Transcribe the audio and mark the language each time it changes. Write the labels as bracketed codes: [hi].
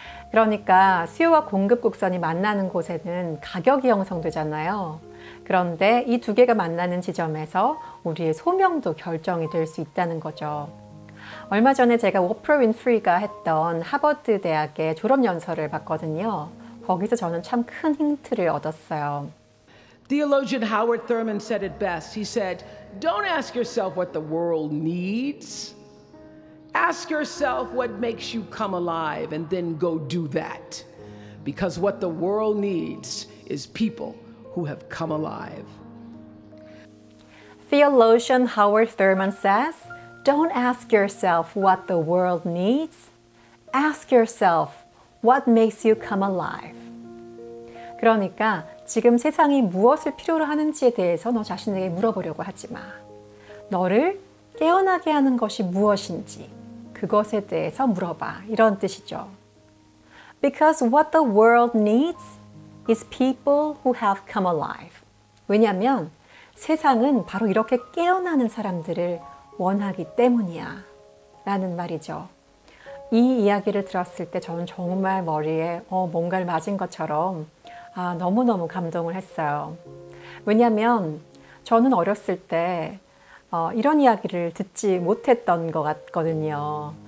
[ko] 그러니까 수요와 공급 곡선이 만나는 곳에는 가격이 형성되잖아요. 그런데 이 두 개가 만나는 지점에서 우리의 소명도 결정이 될 수 있다는 거죠. 얼마 전에 제가 오프라 윈프리가 했던 하버드 대학의 졸업연설을 봤거든요. 거기서 저는 참 큰 힌트를 얻었어요. [en] Theologian Howard Thurman said it best. He said, "Don't ask yourself what the world needs. Ask yourself what makes you come alive and then go do that. Because what the world needs is people who have come alive." Theologian Howard Thurman says, "Don't ask yourself what the world needs. Ask yourself what makes you come alive." [ko] 그러니까 지금 세상이 무엇을 필요로 하는지에 대해서 너 자신에게 물어보려고 하지 마. 너를 깨어나게 하는 것이 무엇인지 그것에 대해서 물어봐, 이런 뜻이죠. [en] Because what the world needs is people who have come alive. [ko] 왜냐하면 세상은 바로 이렇게 깨어나는 사람들을 원하기 때문이야, 라는 말이죠. 이 이야기를 들었을 때 저는 정말 머리에 뭔가를 맞은 것처럼 너무너무 감동을 했어요. 왜냐하면 저는 어렸을 때 이런 이야기를 듣지 못했던 것 같거든요.